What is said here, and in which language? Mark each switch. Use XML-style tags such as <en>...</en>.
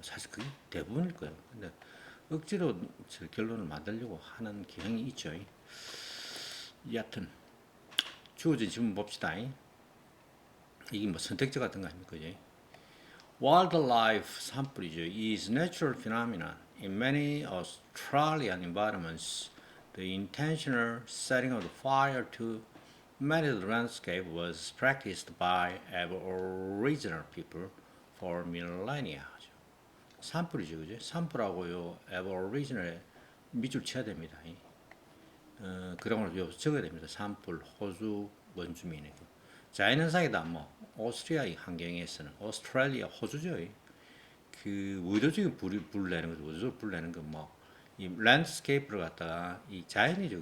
<ko>사실 그게 대부분일 거예요. 근데 억지로 저 결론을 만들려고 하는 경향이 있죠. 여하튼 주어진 질문 봅시다. 이게 뭐 선택지 같은 거 아닙니까? 그지? Wildlife 산불이죠.</ko> <en>is natural phenomenon. In many Australian environments, the intentional setting of the fire to manage the landscape was practiced by Aboriginal people for millennia.</en> <ko>산불이죠, 그죠? 산불하고요, Aboriginal에 밑줄 쳐야 됩니다. 그런 걸 여기서 적어야 됩니다. 산불, 호주 원주민에게. 자연현상이다, 뭐, 오스트리아 환경에서는, 오스트레일리아, 호주죠. 그, 의도적인 불을 내는 거죠. 의도적으로 불 내는 건 뭐, 이 랜드스케이프를 갖다가, 이 자연이죠.</ko>